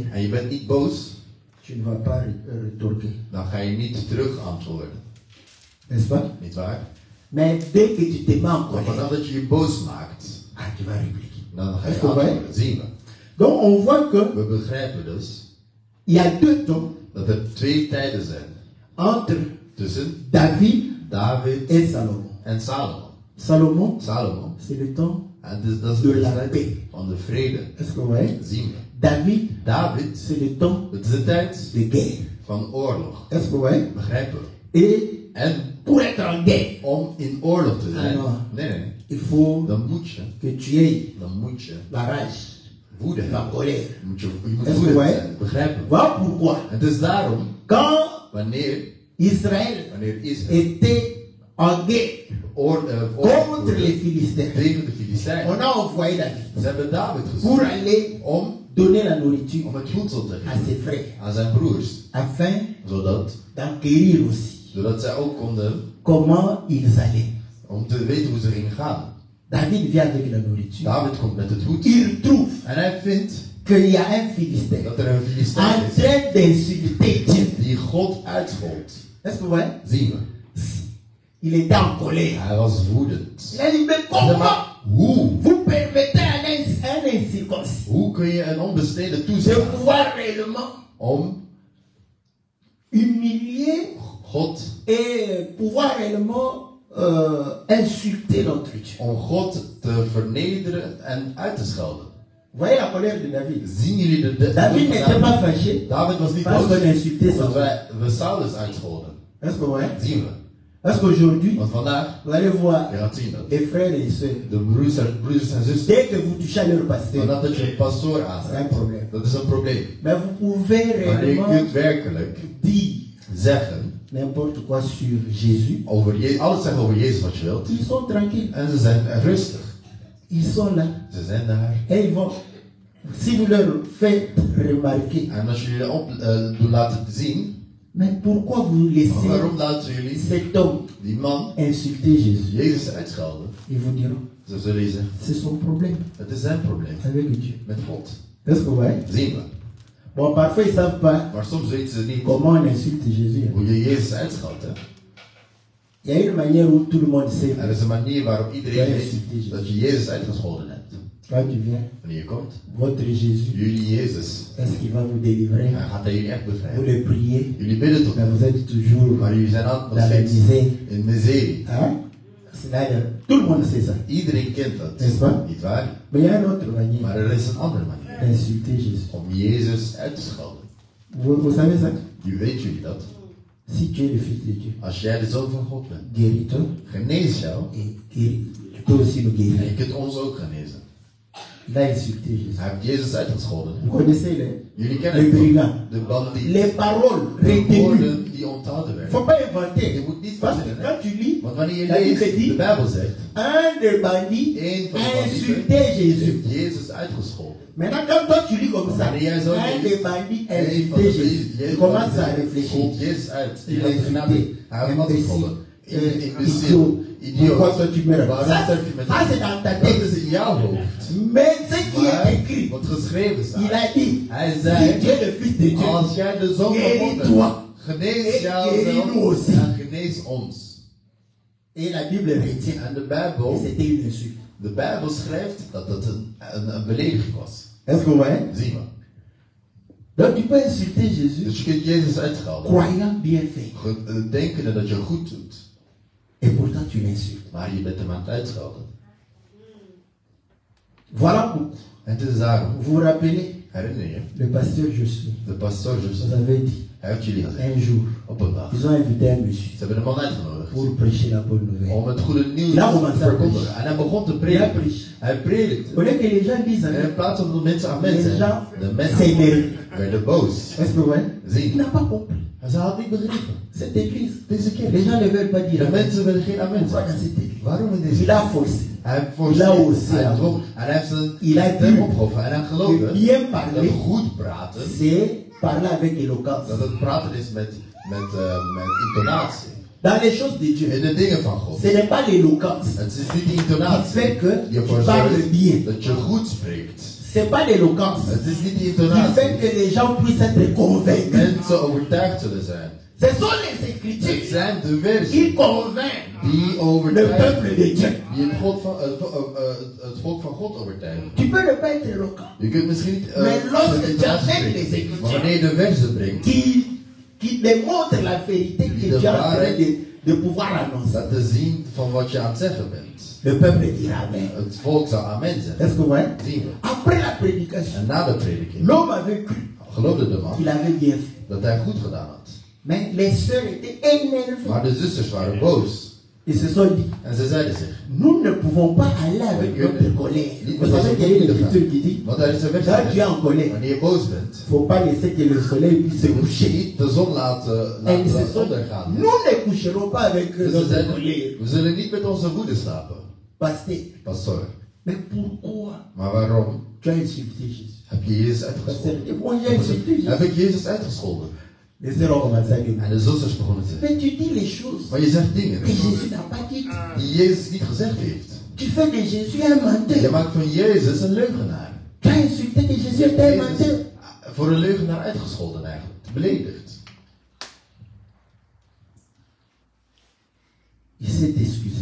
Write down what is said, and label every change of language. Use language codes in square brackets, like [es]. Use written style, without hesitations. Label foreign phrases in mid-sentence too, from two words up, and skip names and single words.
[nl] En je bent niet boos, [fr] tu ne vas pas retorquer. [nl] dan ga je niet terug antwoorden. [fr] N'est-ce pas? [nl] Niet waar? [fr] Mais dès que tu te mets en [nl] Maar [fr] colère, [nl] vanaf dat je je boos maakt, [fr] tu vas répliquer. [nl] dan ga [fr] Est-ce [nl] je [fr] que vous voyez? [nl] antwoorden. Zien we. [fr] Donc on voit que [nl] We begrijpen dus [fr] il y a deux temps [nl] dat er twee tijden zijn [fr] entre [nl] tussen [fr] David [nl] David [fr] et Salomon. [nl] en Salomo. [fr] Salomon, [nl] Salomo. [fr] c'est le temps. [nl] En dus dat is De de [fr] la [nl] tijd [fr] paix. [nl] van de vrede. [fr] Est-ce que vous voyez? [nl] Zien we. [fr] David, [nl] David, [fr] c'est le temps [nl] het is de tijd [fr] de guerre. [nl] van oorlog. [fr] Est-ce que vous voyez? [nl] Begrijpen we. [fr] Et [nl] En [fr] pour être en guerre, [nl] om in oorlog te zijn, [fr] Ah, non. [nl] nee, [fr] il faut [nl] dan moet je, [fr] que tu aies la la rage, [nl] woede [fr] la [nl] hebben. [fr] colère. [nl] Je moet [fr] Est-ce que [nl] woedend [fr] ouais? [nl] zijn, begrijpen we. [fr] Voilà pourquoi. [nl] En het is daarom, [fr] Quand [nl] wanneer [fr] Israël [nl] Israël [fr] était en guerre contre [nl] voerde [fr] les Philistins, [nl] tegen de Filistijnen, [fr] on a envoyé David [nl] ze hebben David [fr] pour [nl] gezonden [fr] aller [nl] om [fr] donner la nourriture [nl] het voedsel te [fr] à [nl] geven [fr] ses frères, [nl] aan zijn broers, [fr] afin [nl] zodat [fr] d'acquérir aussi [nl] zij ook konden, [fr] comment ils allaient. [nl] om te weten hoe ze gingen gaan. [fr] David vient avec la nourriture. [nl] David komt met het voedsel [fr] Il trouve [nl] en hij vindt [fr] qu'il y a un Philistin [nl] dat er een [fr] en [nl] Filistijn is [fr] train d'insulter Dieu. [nl] die God uitschold. [fr] Est-ce que vous voyez? [nl] Zien we. [fr] Il était en colère. [nl] Hij was woedend. [fr] Il a dit, mais [nl] Hij zei, [fr] comment [nl] maar hoe? [fr] vous permettez à un incirconcis [nl] Hoe kun je een onbesneden [fr] de [nl] toestaan [fr] pouvoir réellement [nl] om [fr] humilier [nl] God, [fr] et pouvoir réellement insulter notre Dieu? [nl] om God te vernederen en uit te schelden? [fr] Vous voyez la colère de David? [nl] Zien jullie de [fr] David n'était pas fâché [nl] David was niet [fr] parce [nl] boos, [fr] qu'on insultait [nl] want [fr] Saul. [nl] we Saulus uitscholden. [fr] Est-ce que vous voyez? [nl] Zien we. [fr] Parce qu'aujourd'hui, [nl] Want vandaag, [fr] vous allez voir [nl] je gaat zien dat [fr] les frères et les sœurs, [nl] de broers en zusters, [fr] dès que vous touchez à leur pasteur, [nl] vanaf dat je een pastoor [fr] c'est un [nl] aanraakt, [fr] problème. [nl] dat is een probleem. [fr] Mais vous pouvez [nl] Wanneer je [fr] réellement [nl] kunt werkelijk [fr] dire [nl] zeggen [fr] n'importe quoi sur Jésus, [nl] over alles zeggen over Jezus wat je wilt, [fr] ils sont tranquilles. [nl] en ze zijn rustig. [fr] Ils sont là. [nl] Ze zijn daar. [fr] Et ils vont, si vous leur faites remarquer, [nl] En als jullie doen laten zien, [fr] mais pourquoi vous laissez [nl] waarom laten jullie [fr] cet homme [nl] die man [fr] insulter Jésus? [nl] Jezus uitschelden? [fr] Ils vous diront, [nl] Ze zullen je zeggen, [fr] c'est son problème [nl] het is zijn probleem [fr] avec Dieu. [nl] met God. [fr] Est-ce que vous voyez? [nl] Zien we. [fr] Bon, parfois ils ne savent pas [nl] Maar soms weten ze niet [fr] comment on insulte Jésus. [nl] hoe je Jezus uitscheldt. [fr] Hè? Il y a une manière où tout le monde sait. [nl] Er is een manier waarop iedereen Ja, weet dat je Jezus uitgescholden hebt. [fr] Quand tu viens, [nl] Wanneer je komt, [fr] votre Jésus, [nl] jullie Jezus, [fr] est-ce qu'il va vous délivrer? [nl] hij gaat hij jullie echt [fr] Vous [nl] bevrijden. [fr] le priez, [nl] Jullie bidden tot [fr] mais [nl] hem, [fr] vous êtes toujours [nl] maar jullie zijn altijd nog [fr] dans la [nl] steeds [fr] misère. [nl] in miserie. [fr] Hein? Tout le monde sait ça. [nl] Iedereen kent dat. [fr] N'est-ce pas? [nl] Niet waar? [fr] Mais il y a une autre manière [nl] Maar er is een andere manier. [fr] d'insulter Jésus. [nl] Om Jezus uit te schelden. [fr] Vous savez ça? [nl] Weet jullie dat? [fr] Si tu es le fils de Dieu, [nl] Als jij de zoon van God bent, [fr] guéris-toi [nl] genees jou. [fr] et guéris. Tu peux aussi nous [nl] En [fr] guérir. [nl] je kunt ons ook genezen. [fr] Il a insulté Jésus. [nl] Hij heeft Jezus uitgescholden. [fr] Vous connaissez [nl] Jullie [fr] les [nl] kennen het. [fr] brigands. [nl] De bandie. [fr] Les paroles [nl] De [fr] retenues. [nl] woorden die onthouden [fr] Il ne [nl] werden. [fr] faut pas inventer. [nl] Je moet niet [fr] Parce que [nl] verzinnen. [fr] quand tu lis, [nl] Want wanneer je [fr] La Bible [nl] leest, [fr] dit, [nl] de Bijbel zegt, [fr] un des bandits [nl] één van de [fr] a [nl] bandieten [fr] insulté Jésus. [nl] heeft Jezus uitgescholden. [fr] Maintenant, quand toi tu lis comme ça, [nl] Wanneer jij zo [fr] un [nl] leest, [fr] des bandits a [nl] één van [fr] insulté [nl] de [fr] Jésus. Tu commences à réfléchir. [nl] schold Jezus uit. Die [fr] Il a [nl] heeft [fr] insulté. [nl] gedaan. Hij heeft wat gescholden. [fr] Idiot. [nl] Idiot. [fr] Pourquoi toi tu meurs? [nl] Waarom [fr] Ça, [nl] sterf je met [fr] ça, c'est dans ta [nl] Dat [fr] tête. [nl] is in jouw hoofd. [fr] Mais ce qui est [nl] Maar [fr] écrit, [nl] wat geschreven staat. [fr] il a dit, [nl] Hij [fr] si [nl] zei, [fr] tu es le fils de Dieu, [nl] als jij de zoon van God [fr] guéris-toi. [nl] bent, genees [fr] Et [nl] jouzelf [fr] guéris-nous aussi. [nl] en genees ons. [fr] Et la Bible retient. [nl] En de [fr] Et [nl] Bijbel, [fr] c'était une insulte. [nl] de Bijbel schrijft dat het een belediging was. [fr] Est-ce que vous voyez? [nl] Zie maar. [fr] Donc tu peux insulter Jésus, [nl] Dus je kunt Jezus uitschelden. [fr] croyant bien fait. [nl] Denkende dat je goed doet. [fr] Et pourtant tu l'insultes. [nl] Maar je bent hem aan het uitschelden. [fr] Voilà pourquoi. [nl] En het is daarom, [fr] Vous vous rappelez, [nl] herinner je, [fr] le pasteur Josué [nl] de pastoor [fr] vous [nl] Joseph, [fr] avait dit, [nl] hij heeft jullie gezegd, [fr] un jour, [nl] op een dag, [fr] ils ont invité un monsieur [nl] ze hebben een man uitgenodigd [fr] pour prêcher la bonne nouvelle. [nl] om het goede nieuws [fr] Là, on [nl] te [fr] va [nl] verkondigen. En hij begon te [fr] Il a [nl] prediken. [fr] prêché. [nl] Hij predikte. [fr] Au lieu que les gens disent, [nl] En in plaats van de mensen aan [fr] les [nl] mensen, [fr] gens [nl] de mensen [fr] s'énervent. [nl] werden boos. [fr] Est-ce que vous voyez? [nl] Zie [fr] Il [nl] je? [fr] n'a pas compris. [nl] En ze hadden niet begrepen. [fr] Cette église, [nl] Deze [fr] les [nl] keer. [fr] gens ne veulent pas dire [nl] De [fr] amen. [nl] mensen willen geen amen [fr] Pourquoi dans [nl] zeggen. [fr] cette église? [nl] Waarom in deze [fr] Il a forcé. [nl] Hij heeft [fr] Il a aussi [nl] hij [fr] la- [nl] dwong. En hij heeft zijn [fr] Il a [nl] stem [fr] dit [nl] opgehoven. En hij [fr] que [nl] geloofde [fr] bien [nl] dat [fr] parler, [nl] goed praten, [fr] c'est parler avec éloquence. [nl] dat het praten is met intonatie. [fr] Dans les choses de Dieu, [nl] In de dingen van God. [fr] ce n'est pas l'éloquence [nl] Het is niet die [fr] qui [nl] intonatie [fr] fait que [nl] die [fr] tu [nl] ervoor [fr] parles [nl] zorgt [fr] bien. [nl] dat je goed spreekt. [fr] C'est pas l'éloquence [nl] Het is niet die [fr] qui fait [nl] intonatie [fr] que les gens puissent être [nl] dat [fr] convaincus. [nl] mensen overtuigd zullen zijn. [fr] Ce sont les [nl] Het [fr] Écritures [nl] zijn de versen [fr] qui convainquent [nl] die [fr] le [nl] overtuigen. [fr] peuple de Dieu. [nl] Die het volk van God overtuigen. [fr] Tu peux ne pas être éloquent, [nl] Je kunt misschien niet [fr] mais lorsque tu [nl] intonatie [fr] amènes les [nl] spreken, maar [fr] Écritures [nl] wanneer je de versen brengt, [fr] qui démontrent la vérité que tu es en train de pouvoir annoncer, [nl] dat te zien van wat je aan het zeggen bent. [fr] le peuple dira Amen. [nl] Het volk zou amen zeggen. [fr] Est-ce que vous voyez? [nl] Zien we. [fr] Après la prédication, [nl] En na de prediking [fr] l'homme avait cru [nl] geloofde de man [fr] qu'il avait bien fait. [nl] dat hij goed gedaan had. [fr] Mais les sœurs étaient énervées. [nl] Maar de zusters waren boos. [fr] Ils se sont dit, [nl] En ze zeiden zich. [fr] nous ne pouvons pas aller avec notre colère. Vous savez qu'il y a une écriture qui dit, [nl] Want daar is een vers. [fr] quand tu es en colère, [nl] Wanneer je boos bent, [fr] il ne faut pas laisser que le soleil puisse se [nl] je moet [fr] coucher. [nl] niet de zon laten [fr] Et ils se sont dit, [nl] ondergaan. [fr] nous ne coucherons pas avec [nl] Dus ze [fr] notre [nl] zeiden, [fr] colère. [nl] we zullen niet met onze woede slapen. [fr] Pasteur, [nl] Pastor. [fr] mais pourquoi [nl] Maar waarom [fr] tu as insulté Jésus? [nl] heb je Jezus [fr] Pasteur, [nl] uitgescholden? [fr] et moi j'ai insulté Jésus. [nl] Heb ik Jezus uitgescholden? [fr] Les sœurs ont commencé à dire, [nl] En de zusters begonnen te zeggen. [fr] mais tu dis les choses [nl] Maar je zegt dingen [fr] que Jésus n'a pas dites. [nl] die Jezus niet gezegd heeft. [fr] Tu fais de Jésus un [nl] Je [fr] menteur. [nl] maakt van Jezus een leugenaar. [fr] Tu as insulté que Jésus était un menteur. [nl] Jezus voor een leugenaar uitgescholden eigenlijk. Beledigd. [fr] Il s'est excusé.